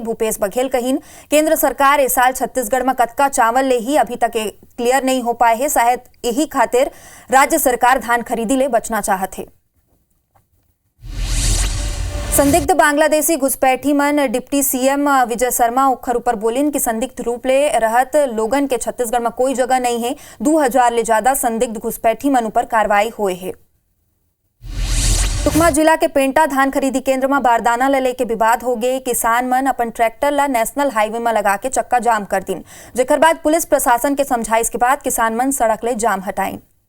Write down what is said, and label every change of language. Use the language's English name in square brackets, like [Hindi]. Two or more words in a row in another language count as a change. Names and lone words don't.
[Chhattisgarhi] भूपेश बघेल कहीन केंद्र सरकार इस साल छत्तीसगढ़ में कतका चावल ले ही अभी तक क्लियर नहीं हो पाए है। शायद यही खातिर राज्य सरकार धान खरीदी ले बचना चाहत है। संदिग्ध बांग्लादेशी घुसपैठी मन डिप्टी सीएम विजय शर्मा उखर ऊपर बोलिन कि संदिग्ध रूप ले रहत लोगन के छत्तीसगढ़ में कोई जगह नहीं है। 2000 ले ज्यादा संदिग्ध घुसपैठी मन ऊपर कार्रवाई हुए है। सुकमा जिला के पेंटा धान खरीदी केंद्र में बारदाना ले लेके विवाद हो गए। किसान मन अपन ट्रैक्टर ला नेशनल हाईवे में लगा के चक्का जाम कर दिन, जेकर बाद पुलिस प्रशासन के समझाइश के बाद किसान मन सड़क ले जाम हटाइन।